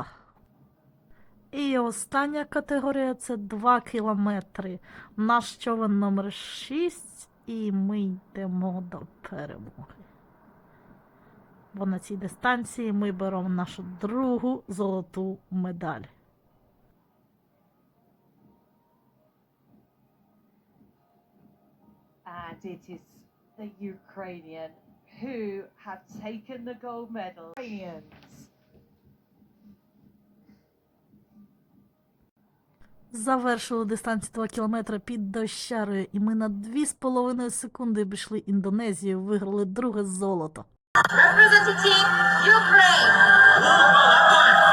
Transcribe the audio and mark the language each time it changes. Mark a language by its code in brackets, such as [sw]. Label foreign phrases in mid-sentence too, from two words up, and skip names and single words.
[uk] І остання категорія – це 2 кілометри. Наш човен номер 6, і ми йдемо до перемоги. Бо на цій дистанції ми беремо нашу другу золоту медаль. [en] And it is the Ukrainian who have taken the gold medal. Ukrainians. [uk] Завершили дистанцію 2 кілометри під дощарою, і ми на 2,5 секунди обійшли Індонезію, виграли друге золото. [en] Representing Ukraine.